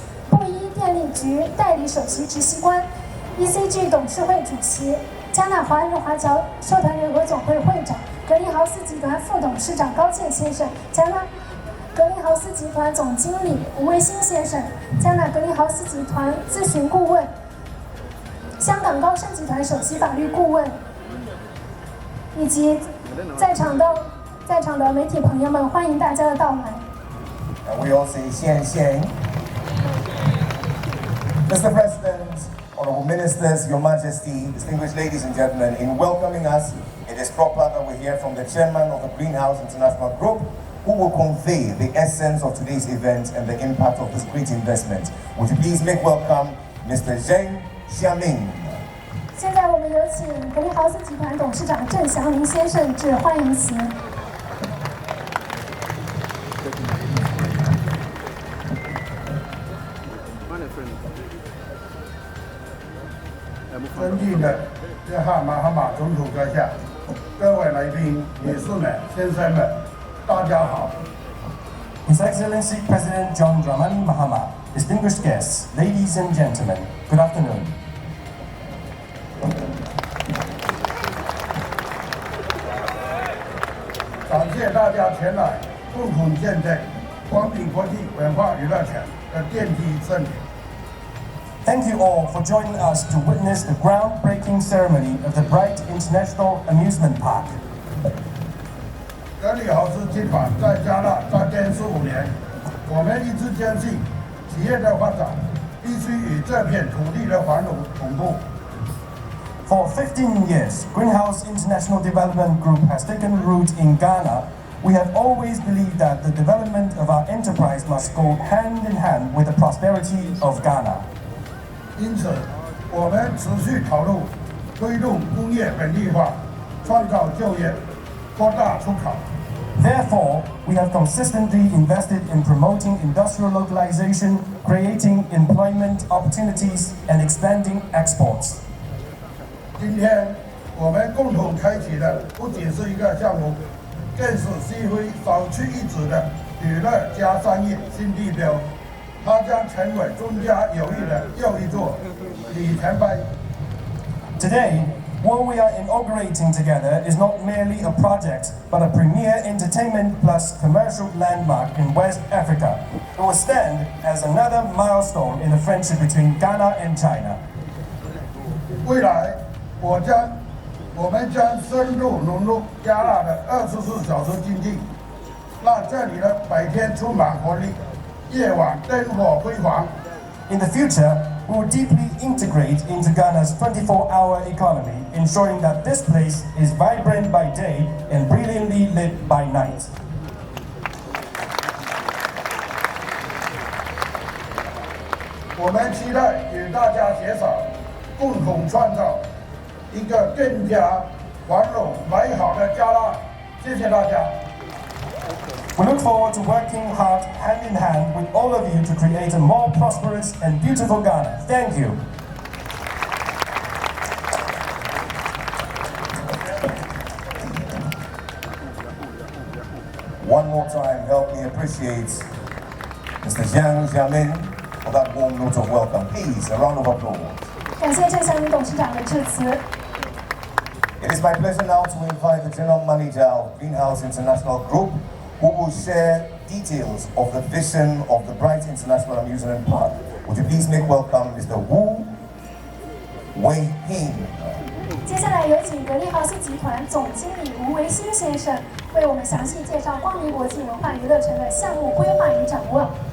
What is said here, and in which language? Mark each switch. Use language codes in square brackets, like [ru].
[zh] 布衣电力局代理首席执行官 ，ECG 董事会主席，加纳华人华侨社团联合总会会长，格林豪斯集团副董事长高健先生，加纳格林豪斯集团总经理吴卫星先生，加纳格林豪斯集团咨询顾问，香港高升集团首席法律顾问，以及在场的媒体朋友们，欢迎大家的到来。 [en] We all say Xiang Xiang. Mr. President, Honorable Ministers, Your Majesty, distinguished ladies and gentlemen, in welcoming us, it is proper that we hear from the Chairman of the Greenhouse International Group, who will convey the essence of today's event and the impact of this great investment. Would you please make welcome Mr. Zheng Xiangming. [zh] 现在我们有请格林豪斯集团董事长郑祥明先生致欢迎词。尊敬的约翰马哈马总统阁下，各位来宾、女士们、先生们，大家好。 [en] His Excellency President John Dramani Mahama, distinguished guests, ladies and gentlemen, good afternoon. [zh] 感谢大家前来共同见证光明国际文化娱乐城的奠基圣典。 [en] Thank you all for joining us to witness the groundbreaking ceremony of the Bright International Amusement Park. [zh] 格里豪斯集团在加纳扎根15年，我们一直坚信，企业的发展必须与这片土地的繁荣同步。 [en] For 15 years, Greenhouse International Development Group has taken root in Ghana. We have always believed that the development of our enterprise must go hand in hand with the prosperity of Ghana. [zh] 因此，我们持续投入推动工业本地化，创造就业，扩大出口。 [en] Therefore, we have consistently invested in promoting industrial localization, creating employment opportunities, and expanding exports. [zh] 今天我们共同开启的不仅是一个项目，更是西非首屈一指的娱乐加商业新地标。它将成为中加友谊的又一座里程碑。 [en] Today, what we are inaugurating together is not merely a project, but a premier entertainment plus commercial landmark in West Africa. It will stand as another milestone in the friendship between Ghana and China. [zh] 未来，我们将深入融入加纳的24小时经济，让这里的白天充满活力，夜晚灯火辉煌。 [en] In the future, we will deeply integrate into Ghana's 24-hour economy, ensuring that this place is vibrant by day and brilliantly lit by night. [zh] 我们期待与大家携手，共同创造一个更加繁荣美好的加纳。谢谢大家。 [en] We look forward to working hard hand in hand with all of you to create a more prosperous and beautiful Ghana. Thank you. One more time, help me appreciate Mr. Zheng Xiangming for that warm note of welcome. Please, a round of applause. [zh] 感谢郑祥明董事长的致辞。 [en] It is my pleasure now to invite the General Manager of Greenhouse International Group, who will share details of the vision of the Bright International Amusement Park. Would you please make welcome Mr. Wu Wei-Hing. [zh] 接下来有请格力豪斯集团总经理吴维新先生为我们详细介绍光明国际文化娱乐城的项目规划与展望。